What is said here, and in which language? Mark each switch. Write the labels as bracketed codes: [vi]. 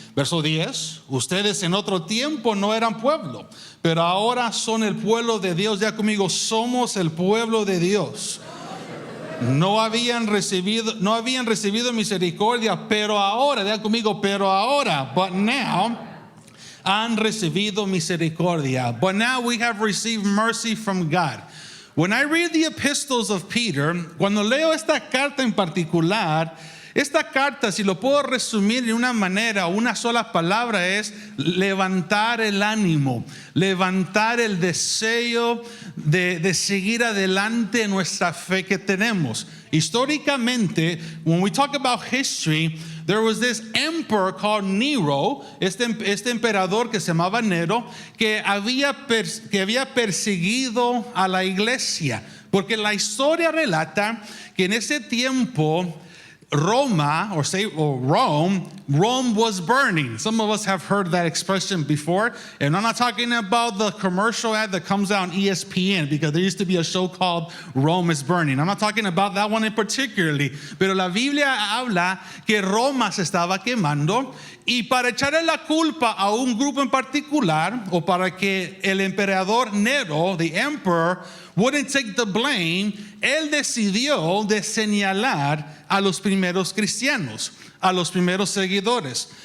[es] Verso 10, ustedes en otro tiempo no eran pueblo, pero ahora son el pueblo de Dios. Ya conmigo, somos el pueblo de Dios. No habían recibido misericordia, pero ahora, ya conmigo, pero ahora, [en] but now, [es] han recibido misericordia. [en] But now we have received mercy from God. When I read the epistles of Peter, [es] cuando leo esta carta en particular, esta carta, si lo puedo resumir de una manera, una sola palabra, es levantar el ánimo, levantar el deseo de seguir adelante en nuestra fe que tenemos. Históricamente, [en] when we talk about history, there was this emperor called Nero, [es] este emperador que se llamaba Nero, que había perseguido a la iglesia, porque la historia relata que en ese tiempo Roma, o Rome, [en] Rome was burning. Some of us have heard that expression before. And I'm not talking about the commercial ad that comes out on ESPN, because there used to be a show called Rome is Burning. I'm not talking about that one in particularly. [es] Pero la Biblia habla que Roma se estaba quemando, y para echarle la culpa a un grupo en particular, o para que el emperador Nero, [en] the emperor, wouldn't take the blame, [es] él decidió de señalar a los primeros cristianos, a los primeros seguidores.